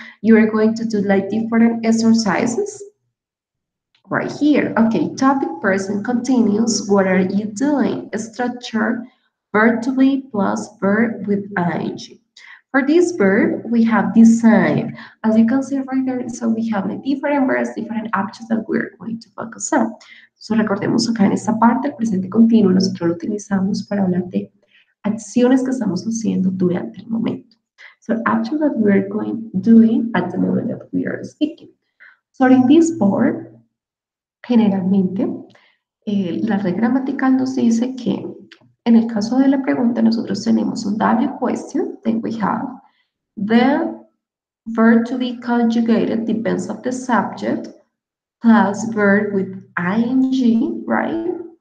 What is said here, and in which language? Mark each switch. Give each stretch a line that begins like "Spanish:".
English: You're going to do like different exercises. Right here, okay, topic, present continuous, what are you doing? Structure, verb to be plus verb with ing. For this verb, we have design. As you can see right there, so we have like different verbs, different actions that we're going to focus on.
Spanish: So recordemos acá en esta parte, el presente continuo, nosotros lo utilizamos para hablar de acciones que estamos haciendo durante el momento.
English: So actions that we are doing at the moment that we are speaking. So in this board,
Spanish: Generalmente, la red gramatical nos dice que en el caso de la pregunta nosotros tenemos un W question,
English: then we have the verb to be conjugated depends of the subject plus verb with ing, right?